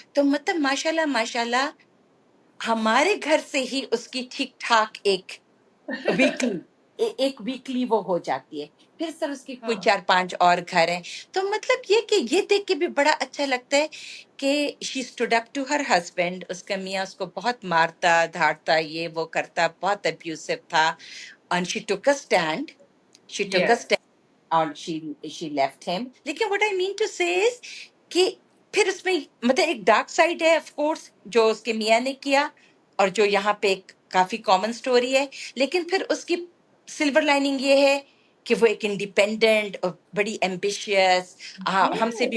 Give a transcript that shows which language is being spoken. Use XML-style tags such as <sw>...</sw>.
<ur>تو مطلب ماشاءاللہ ماشاءاللہ، ہمارے گھر سے ہی اس کی ٹھیک ٹھاک ویکلی ایک ویکلی وہ ہو جاتی ہے. پھر سر اس کی کوئی ہاں 4 5 اور گھر ہیں. تو مطلب یہ کہ یہ دیکھ کے بھی بڑا اچھا لگتا ہے کہ</ur> <en>She stood up to her husband.</en> <ur>اس کا میاں اس کو بہت مارتا دھاڑتا، یہ وہ کرتا، بہت ابیوسو تھا.</ur> <en>and she took a stand she took a yes. stand and she left him.</en> <ur>لیکن</ur> <en>what I mean to say is</en> <ur>کہ پھر اس میں مطلب ایک ڈارک سائڈ ہے آف کورس جو اس کے میاں نے کیا، اور جو یہاں پہ ایک کافی کامن سٹوری ہے. لیکن پھر اس کی سلور لائننگ یہ ہے کہ وہ ایک انڈیپینڈنٹ اور بڑی ایمبیشیس، ہم سے بھی</ur>